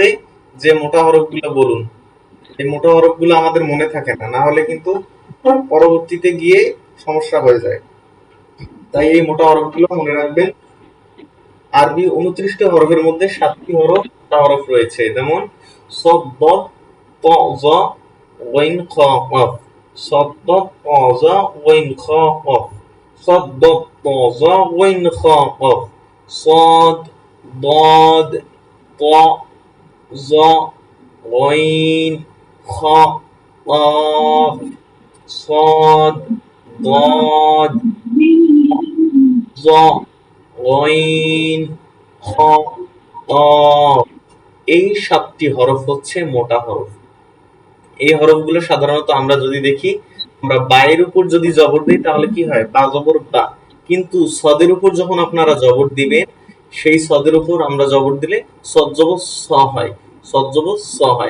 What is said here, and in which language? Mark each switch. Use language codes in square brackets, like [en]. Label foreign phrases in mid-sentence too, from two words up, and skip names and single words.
[bn] যে মোটা হরফগুলো বলুন, এই মোটা হরফগুলো আমাদের মনে থাকে না, না হলে কিন্তু পরবর্তীতে গিয়ে সমস্যা হয়ে যায়। তাই এই মোটা হরফগুলো মনে রাখবেন। আরবি 29টি হরফের মধ্যে 7টি হরফ মোটা হরফ রয়েছে, যেমন সদ, দ, ত, জ, গইন, খ, কফ। সদ, দ, ত, জ, গইন, খ, কফ। সদ, দ, ত, জ, গইন, খ, কফ। [ar] صاد ضاد ط ظ غين خ قاف صاد ضاد ظ غين খ قاف। [bn] এই 7টি হরফ হচ্ছে মোটা হরফ। এই হরফগুলো সাধারণত আমরা যদি দেখি, আমরা বায়ের উপর যদি জবর দিই তাহলে কি হয়? বা জবর বা। কিন্তু সদের উপর যখন আপনারা জবর দিবেন, সেই সদের উপর আমরা জবর দিলে সদ জবর স হয়, সদ জবর স হয়।